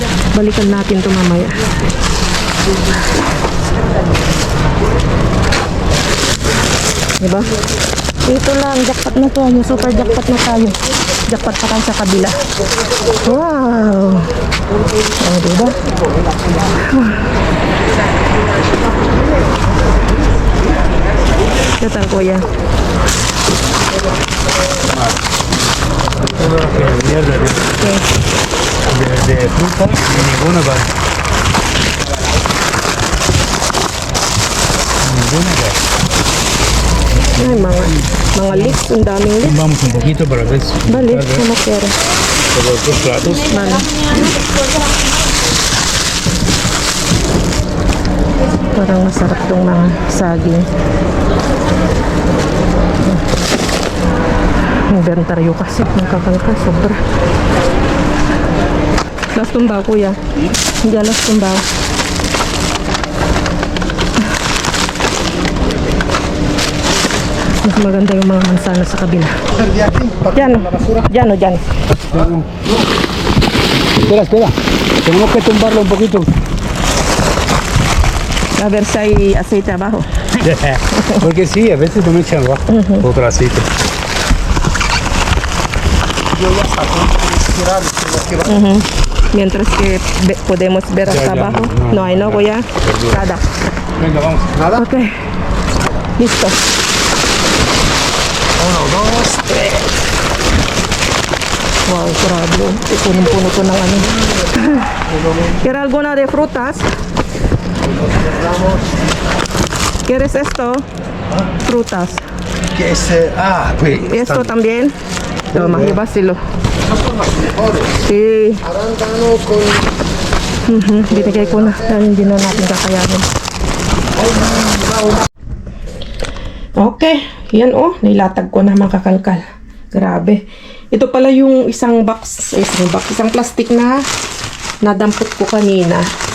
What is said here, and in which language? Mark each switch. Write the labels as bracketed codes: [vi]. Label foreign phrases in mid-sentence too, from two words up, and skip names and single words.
[tl] Balikan natin ito mamaya. Diba? Ito lang, jackpot na to. Yung [en] super jackpot [tl] na tayo. Jackpot pa tayo sa kabila. Wow! Oh, diba? [es] ¿Qué tal, kuya? Todo lo que es mierda de fruta y ninguna va. Ninguna va. [tl] Ay, mga lips. Ang daming lips. [es] Vamos un poquito para ver si Vale, como quieras. por los dos platos. Vale. [tl] Parang masarap tong mga saging. Inventaryo kasi. Nagkakalka. Sobra. [es] Las tumbaw, [tl] kuya. Hindi [es] las tumbaw. [tl] Mas maganda yung mga mansana sa kabila. Diyan. Diyan o diyan. [es] Espera, espera. Tenemos que tumbarlo un poquito. A ver si hay aceite abajo. Porque sí, a veces no me echan abajo. Otro aceite. Mientras que podemos ver hasta Ya, abajo. no, No hay, no, kuya. Nada. Venga, vamos. ¿Nada? Ok. Listo. 1, 2, 3. [tl] Wow, grabe. Punong-puno to ng ano. [es] ¿Quieres alguna de frutas? ¿Quieres esto? Frutas. ¿Qué es? Ah, pues. ¿Esto también? Toma, llévaselo. Sí. Arándano con. [tl] Binigay ko na. Dahil hindi na natin kakayanin. Okay. Yan oh. Nilatag ko na mga kakalkal. Grabe. Ito pala yung isang box. Isang plastic na nadampot ko kanina.